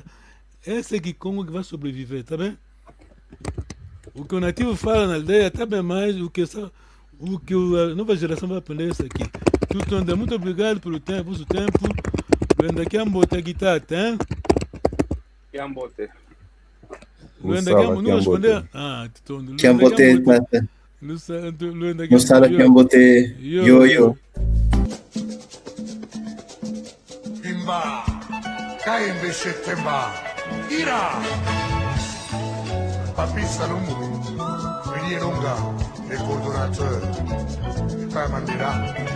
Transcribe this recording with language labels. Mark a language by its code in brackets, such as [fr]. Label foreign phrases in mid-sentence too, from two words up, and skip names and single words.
[pt] Esse é Kikongo que vai sobreviver, tá bem? O que o nativo fala na aldeia tá bem mais o que a nova geração vai aprender isso aqui. Tudo, muito obrigado pelo tempo, o tempo. Luenda aqui botar a guitarra, tá? [kg] Yambote. [pt] Luenda aqui não responder. [kg] Kiambote, tata. Moçada, Kiambote, yo. [fr] Timba, Kaimbe Shetemba, Ira, Papi Salomon, Villiers-Longa, les coordonnateurs, Frère Mandela.